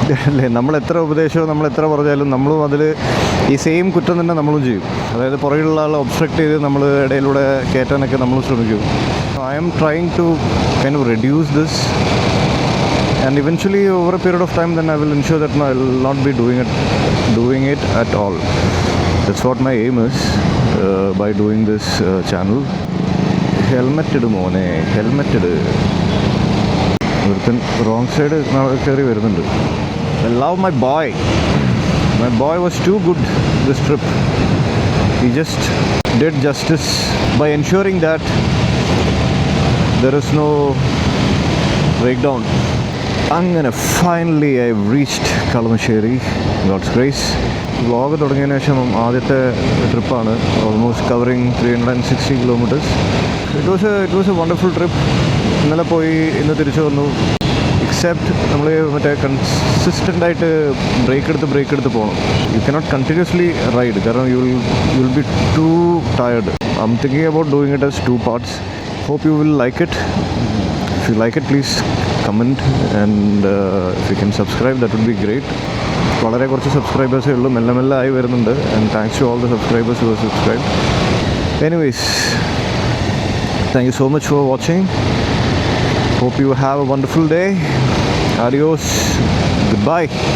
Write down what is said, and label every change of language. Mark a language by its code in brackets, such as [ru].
[ml] അല്ലേ, നമ്മൾ എത്ര ഉപദേശമോ നമ്മൾ എത്ര പറഞ്ഞാലും നമ്മളും അതിൽ ഈ സെയിം കുറ്റം തന്നെ നമ്മളും ചെയ്യും. അതായത് പുറകിലുള്ള ആളെ ഒബ്സ്ട്രക്ട് ചെയ്ത് നമ്മൾ ഇടയിലൂടെ കയറ്റാനൊക്കെ നമ്മൾ ശ്രമിക്കും. [en] I am trying to kind of reduce this and eventually over a period of time then I will ensure that I will not be doing it at all. That's what my aim is by doing this channel. [ml] Helmet ഇട് മോനെ, helmet ഇട്. ഒരുത്തൻ wrong side കയറി വരുന്നുണ്ട്. [en] I love my boy. My boy was too good this trip. He just did justice by ensuring that there is no breakdown. അങ്ങനെ finally I reached Kalamassery. God's grace. [ml] Vlog തുടങ്ങിയതിന് ശേഷം ആദ്യത്തെ ട്രിപ്പാണ്, almost covering 360 kilometers. [en] It was a wonderful trip. [ml] ഇന്നലെ പോയി ഇന്ന് തിരിച്ചു വന്നു. എക്സെപ്റ്റ് നമ്മൾ മറ്റേ കൺസിസ്റ്റൻ്റായിട്ട് ബ്രേക്ക് എടുത്ത് പോകണം. [en] You cannot continuously ride, കാരണം you will be too tired. I am thinking about doing it as 2 parts. Hope you will like it. If you like it, please comment and if you can subscribe, that would be great. [ml] വളരെ കുറച്ച് സബ്സ്ക്രൈബേഴ്സേ ഉള്ളൂ, മെല്ലെ ആയി വരുന്നുണ്ട്. [en] And thanks to all the subscribers who have subscribed. Anyways, thank you so much for watching. Hope you have a wonderful day. Adios. Goodbye.